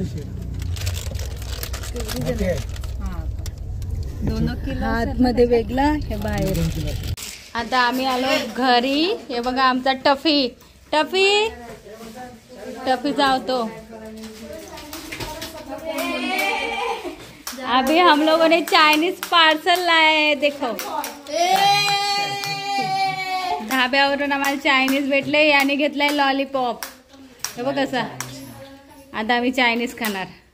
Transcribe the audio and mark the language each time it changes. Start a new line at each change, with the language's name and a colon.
Marathi: Okay. हा 2 kilo हात मध्ये वेगळा हे बाहेर. 2 किलो. आता आम्ही आलो घरी. हे बघा आमचा टफी टफी टफी जावतो.
Hindi: अभी हम लोगों ने चाइनीज पार्सल लाया है.
Marathi: देखो धाब्यावरून आम्हाला चायनीज भेटले. याने घेतलाय लॉलीपॉप. हे बघ कसा. आता आम्ही चायनीज खाणार.